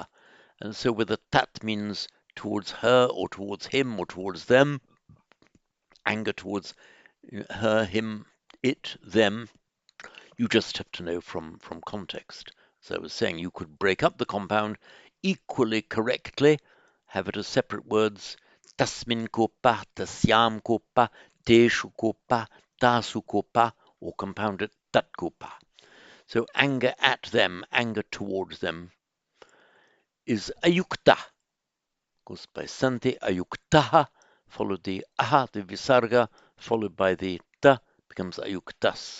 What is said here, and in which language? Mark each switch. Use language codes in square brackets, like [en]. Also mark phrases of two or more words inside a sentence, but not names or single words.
[en] And so whether tat means towards her or towards him or towards them, anger towards her, him, it, them, you just have to know from context. So I was saying you could break up the compound equally correctly, have it as separate words, [sa] tasmin kopa, tasyam kopa, teshu kopa, tasu kopa, [en] or compound it [sa] tat kopa. [en] So anger at them, anger towards them, is ayukta. Goes by [sa] sante ayuktaha, [en] followed the aha, the visarga, followed by the ta, becomes ayuktas.